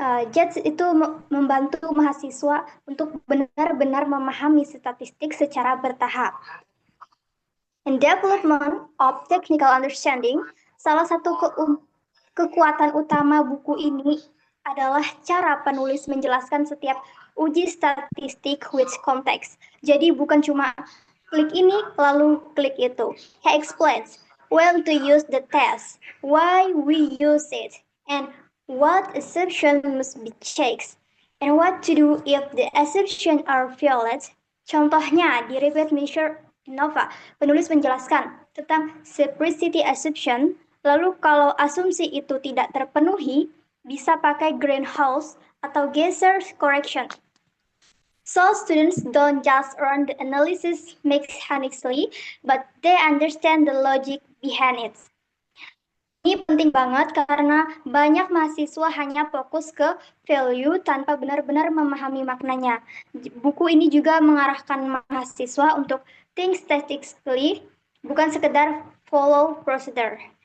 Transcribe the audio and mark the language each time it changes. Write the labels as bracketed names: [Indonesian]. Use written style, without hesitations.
[Indonesian] JABS itu membantu mahasiswa untuk benar-benar memahami statistik secara bertahap. [English] In development of technical understanding, [Indonesian] salah satu kekuatan utama buku ini adalah cara penulis menjelaskan setiap uji statistik [English] with context. [Indonesian] Jadi bukan cuma klik ini lalu klik itu. [English] He explains when to use the test, why we use it, and what assumptions must be checked, and what to do if the assumptions are violated. [Indonesian] Contohnya di Repeat Measure Nova, penulis menjelaskan tentang simplicity assumption, lalu kalau asumsi itu tidak terpenuhi, bisa pakai greenhouse atau Geyser correction. [English] So students don't just run the analysis mechanically, but they understand the logic behind it. [Indonesian] Ini penting banget karena banyak mahasiswa hanya fokus ke value tanpa benar-benar memahami maknanya. Buku ini juga mengarahkan mahasiswa untuk [English] think statistically, [Indonesian] bukan sekedar [English] follow procedure.